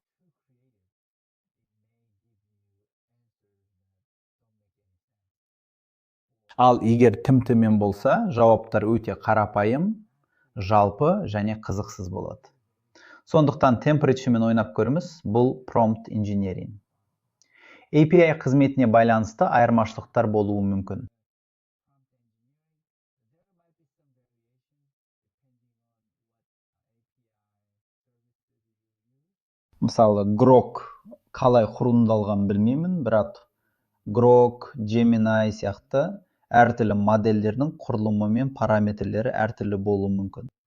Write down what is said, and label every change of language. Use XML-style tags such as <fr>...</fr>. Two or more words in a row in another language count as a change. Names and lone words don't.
<kk>Ал егер тым төмен болса, жауаптар өте қарапайым, жалпы және қызықсыз болады. Сондықтан температуремен ойнап көріңіз, бұл</kk> <en>prompt engineering.</en> <kk>API қызметіне байланысты айырмашылықтар болуы мүмкін. Мысалы, Grok қалай құрылымдалғанын білмеймін, бірақ Grok, Gemini сияқты әртүрлі модельдердің құрылымы мен параметрлері әртүрлі болуы мүмкін.</kk>